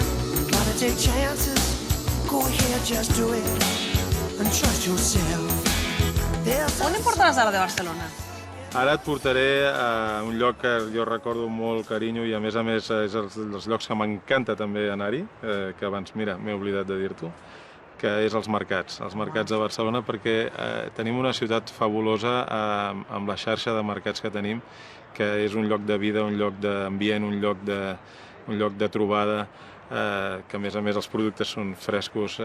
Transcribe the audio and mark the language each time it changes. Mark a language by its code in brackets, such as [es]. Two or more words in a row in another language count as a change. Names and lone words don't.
[en] gotta take chances, go ahead, just do it, and trust yourself. [ca] On em portaràs ara de Barcelona? Ara et portaré a un lloc que jo recordo amb molt carinyo, i a més és dels llocs que m'encanta també anar-hi, que abans, mira, m'he oblidat de dir-t'ho, que és els mercats de Barcelona, perquè tenim una ciutat fabulosa amb la xarxa de mercats que tenim, que és un lloc de vida, un lloc d'ambient, un lloc de trobada, que a més els productes són frescos.